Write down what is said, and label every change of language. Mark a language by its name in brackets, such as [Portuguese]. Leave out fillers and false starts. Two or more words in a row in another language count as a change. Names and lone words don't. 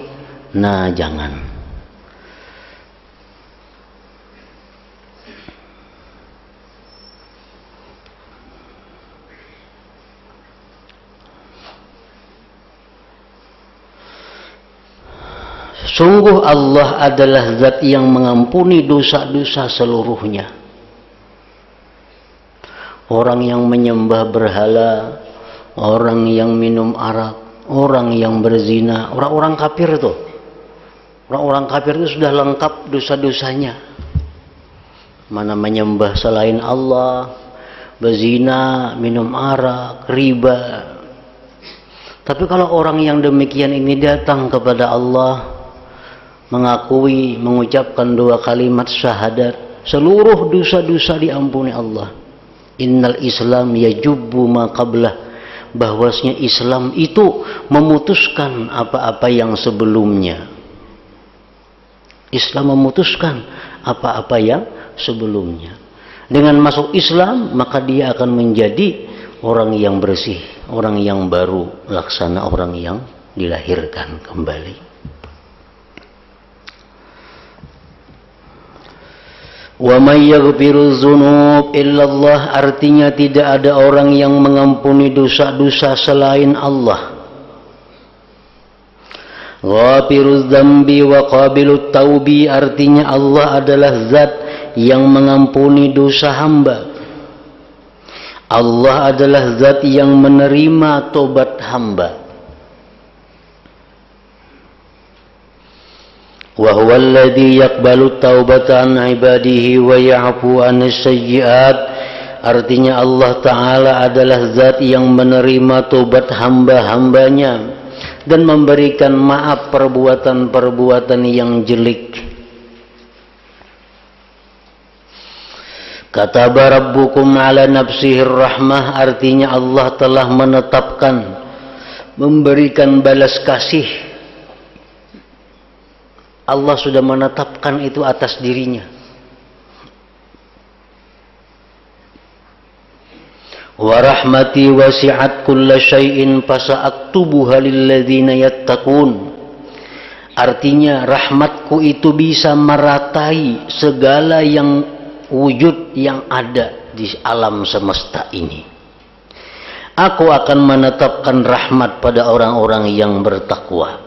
[Indonesian] Nah, jangan. Sungguh Allah adalah zat yang mengampuni dosa-dosa seluruhnya. Orang yang menyembah berhala, orang yang minum arak, orang yang berzina, orang-orang kafir tuh. Orang-orang kafir itu sudah lengkap dosa-dosanya. Mana menyembah selain Allah, berzina, minum arak, riba. Tapi kalau orang yang demikian ini datang kepada Allah, mengakui, mengucapkan dua kalimat syahadat, seluruh dosa-dosa diampuni Allah. [Arabic] إن الإسلام يجب ما قبله, [Indonesian] bahwasanya Islam itu memutuskan apa-apa yang sebelumnya. Islam memutuskan apa-apa yang sebelumnya. Dengan masuk Islam, maka dia akan menjadi orang yang bersih, orang yang baru, laksana orang yang dilahirkan kembali. [Arabic] ومن يغفر الذنوب إلا الله, [Indonesian] artinya tidak ada orang yang mengampuni dosa-dosa selain Allah. [Arabic] غافر الذنب وقابل التوب, [Indonesian] artinya Allah adalah zat yang mengampuni dosa hamba. Allah adalah zat yang menerima tobat hamba. [Arabic] وهو الذي يقبل التوبة عن عباده ويعفو عن السيئات. [Indonesian] Artinya Allah Ta'ala adalah zat yang menerima tobat hamba-hambanya dan memberikan maaf perbuatan-perbuatan yang jelek. [Arabic] كتب ربكم على نفسه الرحمة, [Indonesian] artinya Allah telah menetapkan, memberikan balas kasih. Allah sudah menetapkan itu atas dirinya. [Arabic] ورحمتي وسعت كل شيء فسأكتبها للذين يتقون. [Indonesian] Artinya rahmatku itu bisa meratai segala yang wujud yang ada di alam semesta ini. Aku akan menetapkan rahmat pada orang-orang yang bertakwa.